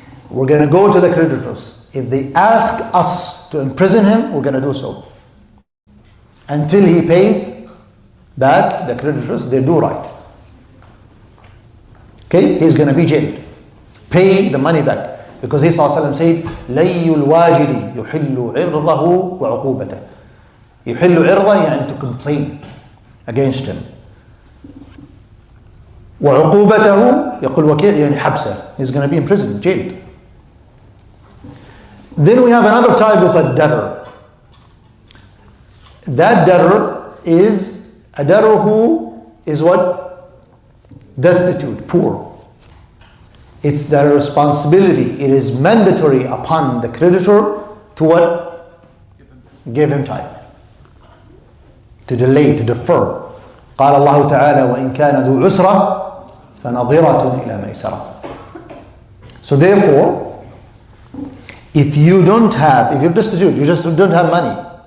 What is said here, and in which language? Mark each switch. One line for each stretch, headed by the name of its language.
English: We're going to go to the creditors. If they ask us to imprison him, we're going to do so. Until he pays back the creditors, they do right. Okay? He's going to be jailed. Pay the money back. Because he said,
Arabic: لَيُّ الْوَاجِدِ يُحِلُّ عِرْضَهُ وَعُقُوبَتَهُ. يحل عرضه يعني
English: to complain against him.
Arabic: وعقوبته يقول وكيل يعني حبسه.
English: He's going to be in prison, jailed. Then we have another type of a debtor. That debtor is a debtor who is what? Destitute, poor. It's their responsibility. It is mandatory upon the creditor to what? Give him time. To delay, to defer.
Arabic: قال الله تعالى وإن كان ذو عسرة فنظرة إلى ميسرة.
English: So therefore, if you're destitute, you just don't have money.